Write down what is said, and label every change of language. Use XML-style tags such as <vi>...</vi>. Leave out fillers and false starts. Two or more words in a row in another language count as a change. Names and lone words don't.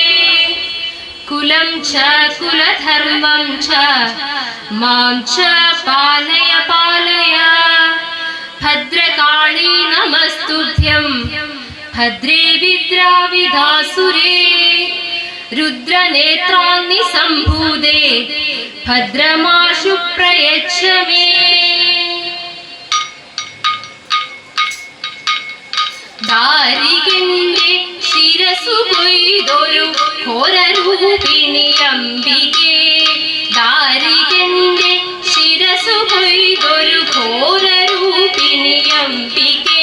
<sa>कुलं च कुलधर्मं च मां च पालय पालय। भद्रकाली नमस्तुभ्यं भद्रे विद्राविधासुरे। रुद्रनेत्राणि सम्भूते भद्रमाशु प्रयच्छ मे।</sa> <ml>ദാരികന്റെ ശിരസു കൊയ്തൊരു ഘോരരൂപിണി അംബികേ. ദാരികന്റെ ശിരസു കൊയ്തൊരു ഘോരരൂപിണി അംബികേ.</ml>